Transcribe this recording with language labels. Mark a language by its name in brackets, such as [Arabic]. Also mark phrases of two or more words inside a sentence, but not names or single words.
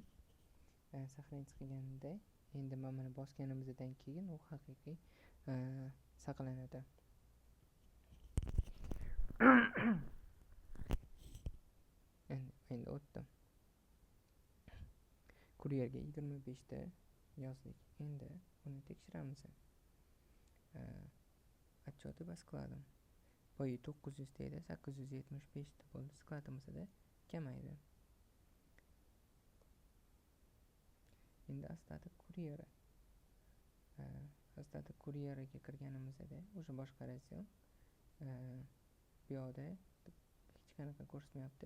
[Uzbek] Сохранить qilganda endi mana bosganimizdan keyin u haqiqiy saqlanadi. Endi o'tdim. Kuryerga 25 ta yozdik. Endi uni tekshiramiz. [Russian] Отчеты по складам. [Uzbek] boyi 900 deydi, 875 ta bo'ldi. Skladimizda kamaydi. Endi Astata kuryeri. Astata kuryeriga kirganimizda o'sha boshqa razdel bu yoqda hech qanaqa ko'rsatmayapti.